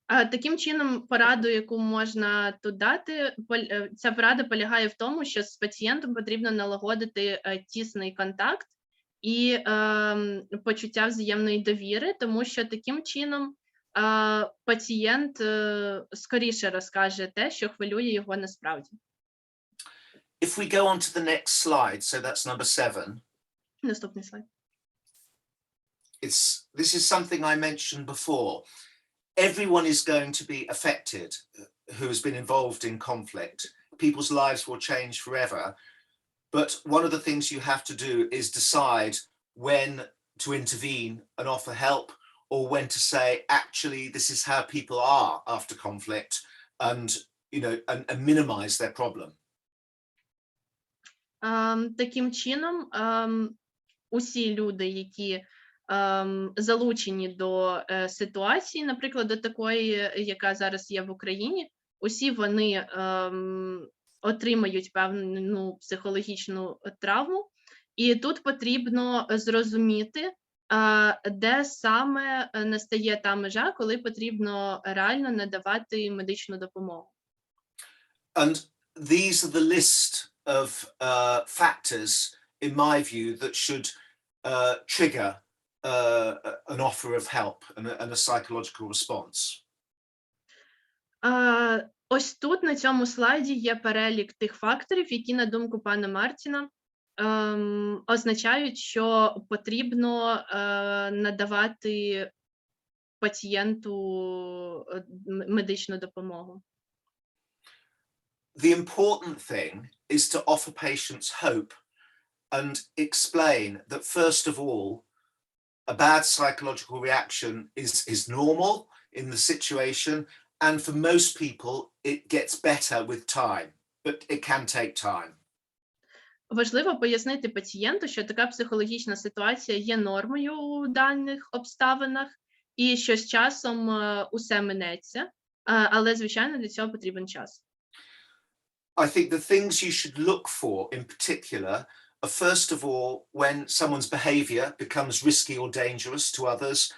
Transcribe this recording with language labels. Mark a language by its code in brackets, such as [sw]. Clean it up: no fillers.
[uk] Таким чином, пораду, яку можна тут дати, ця порада полягає в тому, що з пацієнтом потрібно налагодити тісний контакт і почуття взаємної довіри, тому що таким чином пацієнт скоріше розкаже те, що хвилює його насправді. [en] If we go on to the next slide, so that's number 7. [uk] Наступний слайд. [en] This is something I mentioned before. Everyone is going to be affected who has been involved in conflict. People's lives will change forever. But one of the things you have to do is decide when to intervene and offer help, or when to say, actually, this is how people are after conflict, and and minimize their problem. [uk] Таким чином, усі люди, які залучені до ситуації, наприклад, до такої, яка зараз є в Україні, усі вони отримають певну психологічну травму, І тут потрібно зрозуміти, де саме настає та межа, коли потрібно реально надавати медичну допомогу. [en] And these are the list of factors, in my view, that should trigger an offer of help and a psychological response. [uk] Ось тут на цьому слайді є перелік тих факторів, які, на думку пана Мартіна, означають, що потрібно надавати пацієнту медичну допомогу. [en] The important thing is to offer patients hope and explain that, first of all, a bad psychological reaction is normal in the situation, and for most people it gets better with time, but it can take time. [uk] Важливо пояснити пацієнту, що така психологічна ситуація є нормою у даних обставинах, і що з часом усе минеться, але, звичайно, для цього потрібен час. [en] I think the things you should look for in particular are, first of all, when someone's behavior becomes risky or dangerous to others.